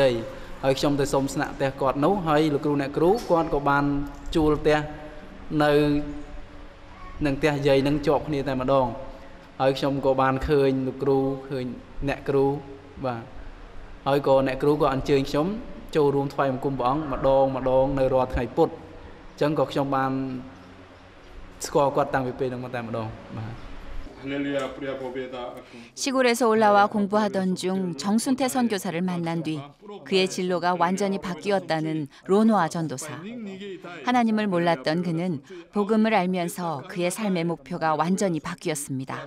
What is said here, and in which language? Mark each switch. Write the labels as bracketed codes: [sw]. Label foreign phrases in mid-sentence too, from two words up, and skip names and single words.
[km] យហើយខ្ញុំទៅសូមស្នាក់ផ្ទះគាត់នោះហើយលោកគ្រូអ្នកគ្រូគាត់ក៏បានជួលផ្ទះនៅនឹងផ្ទះយាយនឹងជាប់គ្នាតែម្ដងហើយខ្ញុំក៏បានឃើញលោកគ្រូឃើញអ្នកគ្រូបាទហើយក៏អ្នកគ្រូក៏អញ្ជើញខ្ញុំចូលរួមថ្វាយបង្គំព្រះអង្គម្ដងនៅរាល់ថ្ងៃពុធអញ្ចឹងក៏ខ្ញុំបានស្គាល់គាត់តាំងពីពេលនោះមកតែម្ដងបាទ [ko] 시골에서 올라와 공부하던 중 정순태 선교사를 만난 뒤 그의 진로가 완전히 바뀌었다는 로노아 전도사. 하나님을 몰랐던 그는 복음을 알면서 그의 삶의 목표가 완전히 바뀌었습니다.